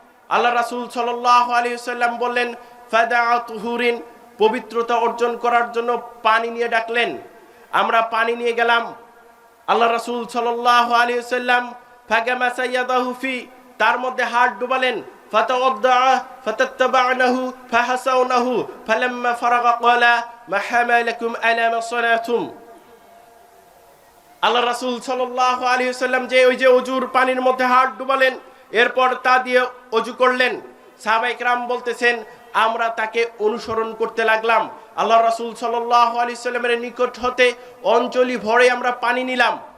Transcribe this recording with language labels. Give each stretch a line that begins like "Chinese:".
Bangla: আল্লাহ রাসূল সাল্লাল্লাহু আলাইহি ওয়াসাল্লাম বললেন, ফাদাআতুহুরিন, পবিত্রতা অর্জন করার জন্য পানি নিয়ে ডাকলেন। আমরা পানি নিয়ে গেলাম। আল্লাহ রাসূল সাল্লাল্লাহু আলাইহি ওয়াসাল্লাম
Arabic: ফাগামাসা ইয়াদাহু ফি,
Bangla: তার মধ্যে হাত ডুবালেন।
Arabic: فتوضأ فتتبعنه فحسونه فلما فرغ قال ما حملكم على ما صنعتم।
Bangla: আল্লাহ রাসূল সাল্লাল্লাহু আলাইহি ওয়াসাল্লাম যে ওই যে ওযুর পানির মধ্যে হাত ডুবালেন, এরপর তা দিয়ে ওযু করলেন। সাহাবায়ে কেরাম বলতেছেন আমরা তাকে অনুসরণ করতে লাগলাম। আল্লাহ রাসূল সাল্লাল্লাহু আলাইহি ওয়াসাল্লামের নিকট হতে অঞ্জলি ভরে আমরা পানি নিলাম।